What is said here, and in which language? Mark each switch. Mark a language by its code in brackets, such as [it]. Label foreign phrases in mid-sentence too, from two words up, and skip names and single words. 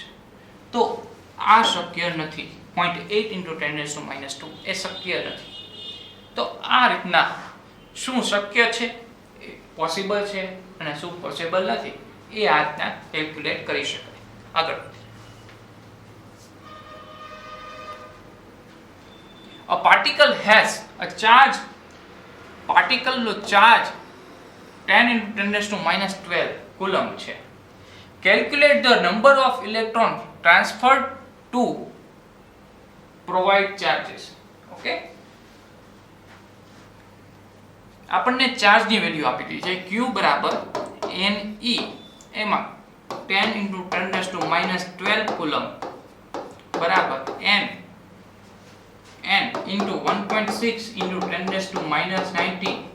[gu] તો આ શક્ય નથી. 0.8 × 10⁻², એ શક્ય નથી. તો આ રીતના શું શક્ય છે, એ પોસિબલ છે, અને શું પોસિબલ નથી, એ આ રીતના કેલ્ક્યુલેટ કરી શકાય. આગળ [en] a particle has a charge, [gu] particle નો ચાર્જ 10 × 10⁻12 કુલમ છે. [en] Calculate the number of electrons transferred to provide charges. [gu] ઓકે, આપણને ચાર્જની વેલ્યુ આપી દીધી છે Q બરાબર Ne, એમાં 10 × 10⁻12 કુલમ બરાબર n into 1.6 × 10⁻19.